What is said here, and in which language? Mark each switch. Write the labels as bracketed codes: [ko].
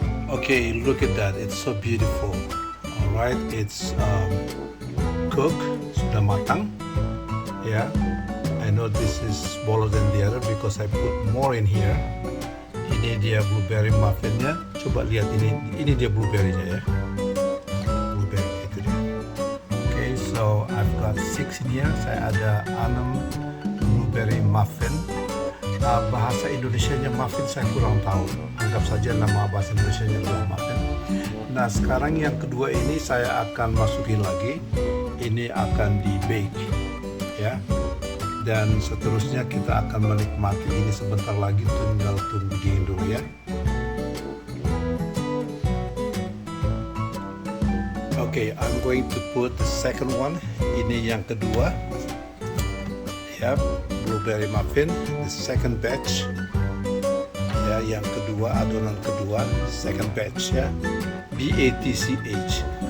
[en] Okay, look at that. It's so beautiful. All right, it's cooked, [id] sudah matang. [en] Yeah, I know this is smaller than the other because I put more in here. [id] Ini dia blueberry muffinnya. Coba lihat ini dia blueberry-nya ya. Blueberry itu dia. [en] Okay, so I've got 6 in here. [id] Saya ada 6 blueberry muffin. Bahasa Indonesianya muffin saya kurang tahu. Anggap saja nama bahasa Indonesianya adalah muffin. Nah, sekarang yang kedua ini saya akan masukin lagi. Ini akan di bake ya. Dan seterusnya kita akan menikmati ini sebentar lagi, tinggal tunggu dingin dulu ya. [en] Okay, I'm going to put the second one. [id] Ini yang kedua. [en] Ya, blueberry muffin, the second batch. [id] Ya, yang kedua, adonan kedua, [en] second batch [id] ya. BATCH.